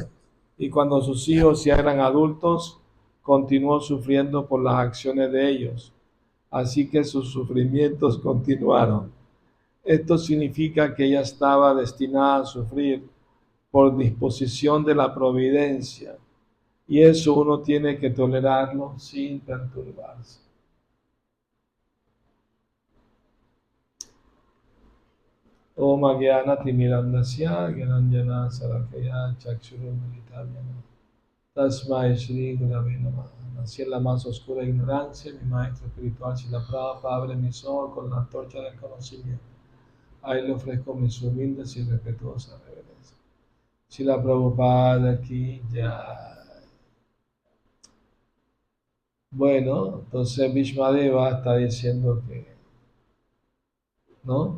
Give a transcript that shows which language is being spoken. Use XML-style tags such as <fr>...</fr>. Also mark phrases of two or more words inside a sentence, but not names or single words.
<es>Y cuando sus hijos ya eran adultos, continuó sufriendo por las acciones de ellos. Así que sus sufrimientos continuaron. Esto significa que ella estaba destinada a sufrir por disposición de la providencia. Y eso uno tiene que tolerarlo sin perturbarse.</es> <sa>ॐ अज्ञानतिमिरान्धस्य ज्ञानाञ्जनशलाकया चक्षुरुन्मीलितं तस्मै श्रीगुरवे नमः.</sa> <es>Nací en la más oscura ignorancia, mi maestro espiritual Srila Prabhupada abre mis ojos con la antorcha del conocimiento. Ahí le ofrezco mis humildes y respetuosas reverencias. Srila Prabhupada aquí ya. Bueno, entonces Bhishmadeva está diciendo que, ¿no?</es>